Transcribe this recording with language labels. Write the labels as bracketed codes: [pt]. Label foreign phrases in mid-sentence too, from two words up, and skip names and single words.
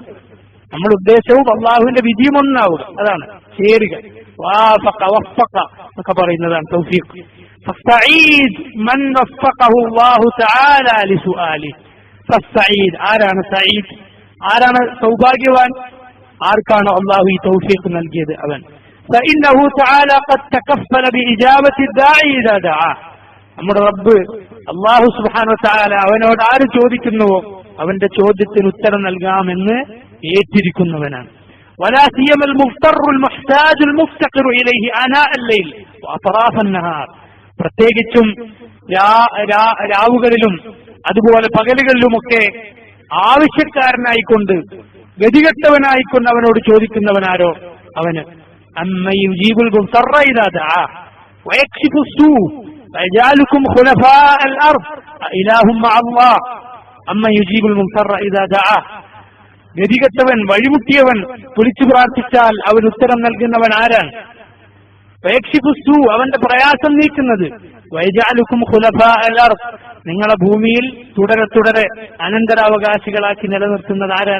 [ml] നമ്മുടെ ഉദ്ദേശവും അള്ളാഹുവിന്റെ വിധിയും ഒന്നാവുക, അതാണ് ചേരുക. [ar] وافق وفق [ml] എന്നൊക്കെ പറയുന്നതാണ് തൗഫീഖ്. [ar] فالسعيد من وفقه الله تعالى للسؤال. [ml] ഫസ്തഈദ്, ആരാണ് സഈദ്? ആരാണ് സൗഭാഗ്യവാൻ? ആർക്കാണ് അള്ളാഹു ഈ തൗഫീഖ് നൽകിയത്? അവൻ. [ar] فإنه تعالى قد تكفل بإجابة الداعي إذا دعاه. [ml] നമ്മുടെ റബ്ബ് അല്ലാഹു [ar] سبحانه وتعالى [ml] അവനോട് ആര് ചോദിക്കുന്നുവോ അവന്റെ ചോദ്യത്തിന് ഉത്തരം നൽകാമെന്ന് ഏറ്റിരിക്കുന്നവനാണ്. [ar] ولا سيما المضطر المحتاج المفتقر إليه آناء الليل وأطراف النهار. [ml] പ്രത്യേകിച്ചും രാവുകളിലും അതുപോലെ പകലുകളിലുമൊക്കെ ആവശ്യക്കാരനായിക്കൊണ്ട്, ഗതികെട്ടവനായിക്കൊണ്ട് അവനോട് ചോദിക്കുന്നവനാരോ അവന്. [ar] أمن يجيب المضطر إذا دعاه ويكشف السوء ويجعلكم خلفاء الأرض أإله مع الله. أمن يجيب المضطر إذا دعاه. [ml] ഗതികെട്ടവൻ, വഴിമുട്ടിയവൻ വിളിച്ചു പ്രാർത്ഥിച്ചാൽ അവൻ ഉത്തരം നൽകുന്നവൻ ആരാണ്? [ar] ويكشف السوء, [ml] അവന്റെ പ്രയാസം നീക്കുന്നത്. [ar] ويجعلكم خلفاء الأرض, [ml] നിങ്ങളെ ഭൂമിയിൽ തുടരെ തുടരെ അനന്തരാവകാശികളാക്കി നിലനിർത്തുന്നത് ആരാണ്?